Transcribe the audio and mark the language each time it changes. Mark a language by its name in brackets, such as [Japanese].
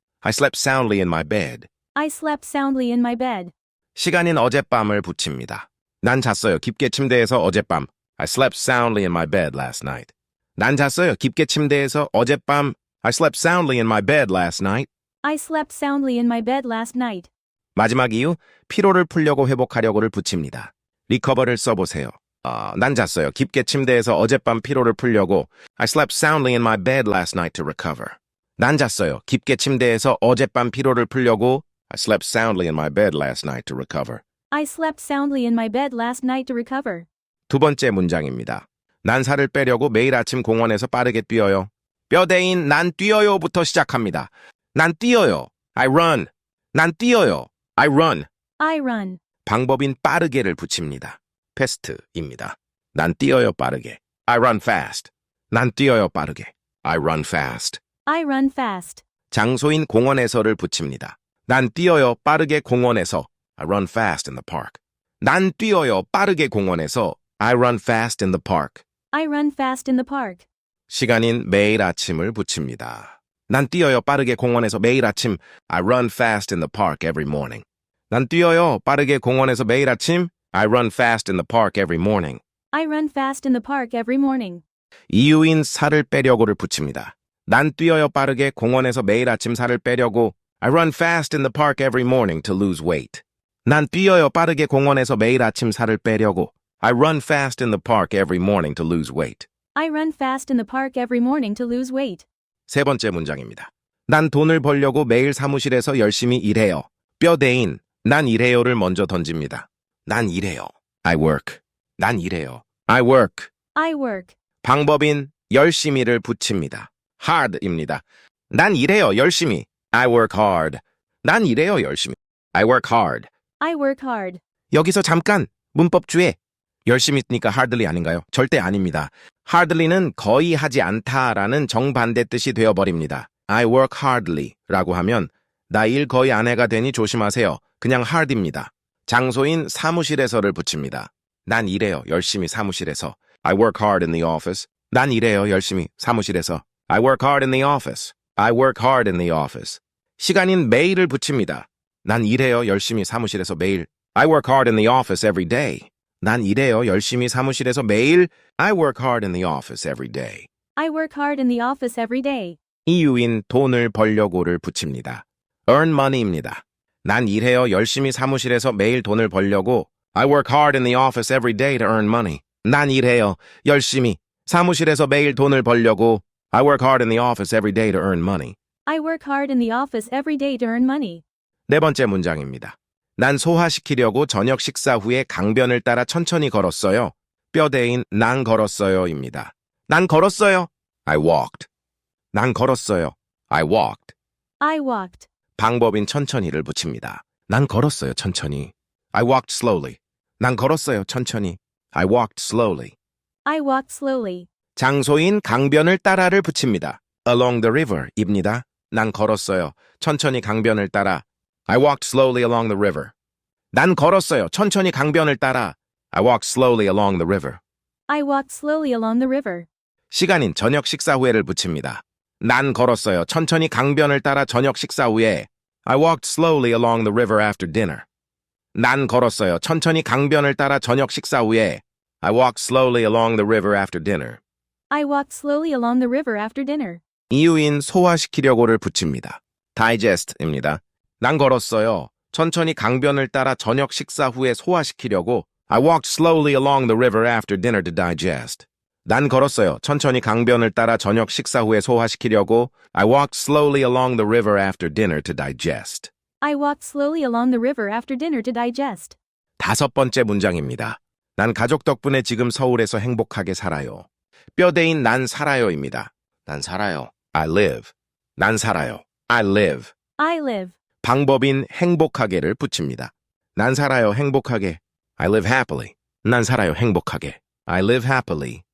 [English] I slept soundly in my bed. I slept soundly in my bed. [Korean] 시간인 어젯밤을 붙입니다. 난 잤어요, 깊게 침대에서 어젯밤. [English] I slept soundly in my bed last night. [Korean] 난 잤어요, 깊게 침대에서 어젯밤. [English] I slept soundly in my bed last night. I slept soundly in my bed last night. [Korean] 마지막 이유, 피로를 풀려고 회복하려고를 붙입니다. recover를 써보세요. 난 잤어요. 깊게 침대에서 어젯밤 피로를 풀려고. [English] I slept soundly in my bed last night to recover. [Korean] 난 잤어요. 깊게 침대에서 어젯밤 피로를 풀려고. [English] I slept soundly in my bed last night to recover. I slept soundly in my bed last night to recover. [Korean] 두 번째 문장입니다. 난 살을 빼려고 매일 아침 공원에서 빠르게 뛰어요. 뼈대인 난 뛰어요부터 시작합니다. 난 뛰어요. [English] I run. [Korean] 난 뛰어요. I run. [English] I run. [Korean] 방법인 빠르게를 붙입니다. fast입니다. 난 뛰어요 빠르게. [English] I run fast. [Korean] 난 뛰어요 빠르게. [English] I run fast. I run fast. [Korean] 장소인 공원에서를 붙입니다. 난 뛰어요 빠르게 공원에서. [English] I run fast in the park. [Korean] 난 뛰어요 빠르게 공원에서. [English] I run fast in the park. I run fast in the park. [Korean] 시간인 매일 아침을 붙입니다. 난 뛰어요 빠르게 공원에서 매일 아침. [English] I run fast in the park every morning. [Korean] 난 뛰어요 빠르게 공원에서 매일 아침. [English] I run fast in the park every morning. I run fast in the park every morning. [Korean] 이유인 살을 빼려고를 붙입니다. 난 뛰어요 빠르게 공원에서 매일 아침 살을 빼려고. [English] I run fast in the park every morning to lose weight. [Korean] 난 뛰어요 빠르게 공원에서 매일 아침 살을 빼려고. [English] I run fast in the park every morning to lose weight. I run fast in the park every morning to lose weight. [Korean] 세 번째 문장입니다. 난 돈을 벌려고 매일 사무실에서 열심히 일해요. 뼈대인 난 일해요를 먼저 던집니다. 난 일해요. [English] I work. [Korean] 난 일해요. I work. [English] I work. [Korean] 방법인 열심히를 붙입니다. hard입니다. 난 일해요 열심히. [English] I work hard. [Korean] 난 일해요 열심히. I work hard. [English] I work hard. [Korean] 여기서 잠깐 문법 주의. 열심히 쓰니까 hardly 아닌가요? 절대 아닙니다. hardly는 거의 하지 않다라는 정반대 뜻이 되어버립니다. [English] I work hardly [Korean] 라고 하면 나 일 거의 안 해가 되니 조심하세요. 그냥 hard입니다. 장소인 사무실에서를 붙입니다. 난 일해요 열심히 사무실에서. [English] I work hard in the office. [Korean] 난 일해요 열심히 사무실에서. [English] I work hard in the office. I work hard in the office. [Korean] 시간인 매일을 붙입니다. 난 일해요 열심히 사무실에서 매일. [English] I work hard in the office every day. [Korean] 난 일해요 열심히 사무실에서 매일. [English] I work hard in the office every day. I work hard in the office every day. [Korean] 이유인 돈을 벌려고를 붙입니다. earn money입니다. 난 일해요 열심히 사무실에서 매일 돈을 벌려고. [English] I work hard in the office every day to earn money. [Korean] 난 일해요 열심히 사무실에서 매일 돈을 벌려고. [English] I work hard in the office every day to earn money. I work hard in the office every day to earn money. [Korean] 네 번째 문장입니다. 난 소화시키려고 저녁 식사 후에 강변을 따라 천천히 걸었어요. 뼈대인 난 걸었어요입니다. 난 걸었어요. [English] I walked. [Korean] 난 걸었어요. I walked. [English] I walked. [Korean] 방법인 천천히를 붙입니다. 난 걸었어요 천천히. [English] I walked slowly. [Korean] 난 걸었어요 천천히. [English] I walked slowly. I walked slowly. [Korean] 장소인 강변을 따라를 붙입니다. along the river입니다. 난 걸었어요 천천히 강변을 따라. [English] I walked slowly along the river. [Korean] 난 걸었어요 천천히 강변을 따라. [English] I walked slowly along the river. I walked slowly along the river. [Korean] 시간인 저녁 식사 후에를 붙입니다. 난 걸었어요 천천히 강변을 따라 저녁 식사 후에. [English] I walked slowly along the river after dinner. [Korean] 난 걸었어요 천천히 강변을 따라 저녁 식사 후에. [English] I walked slowly along the river after dinner. I walked slowly along the river after dinner. [Korean] 이유인 소화시키려고를 붙입니다. digest입니다. 난 걸었어요 천천히 강변을 따라 저녁 식사 후에 소화시키려고. [English] I walked slowly along the river after dinner to digest. [Korean] 난 걸었어요 천천히 강변을 따라 저녁 식사 후에 소화시키려고. [English] I walked slowly along the river after dinner to digest. I walked slowly along the river after dinner to digest. [Korean] 다섯 번째 문장입니다. 난 가족 덕분에 지금 서울에서 행복하게 살아요. 뼈대인 난 살아요입니다. 난 살아요. [English] I live. [Korean] 난 살아요. I live. [English] I live. [Korean] 방법인 행복하게를 붙입니다. 난 살아요 행복하게. [English] I live happily. [Korean] 난 살아요 행복하게. I live happily.